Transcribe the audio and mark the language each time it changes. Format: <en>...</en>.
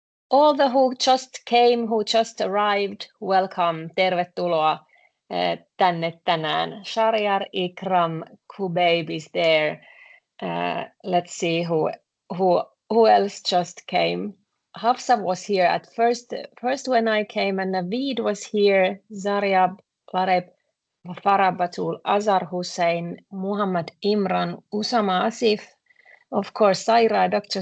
<en>All the who just came, who just arrived, welcome.</en> <fi>Tervetuloa tänne tänään.</fi> <en>Shariar, Ikram, Kubeib is there. Let's see who else just came. Hafsa was here at first when I came, and Naveed was here. Zaria, Lareb, Farabatul, Azar Hussein, Muhammad Imran, Usama Asif, of course Saira, Dr.</en>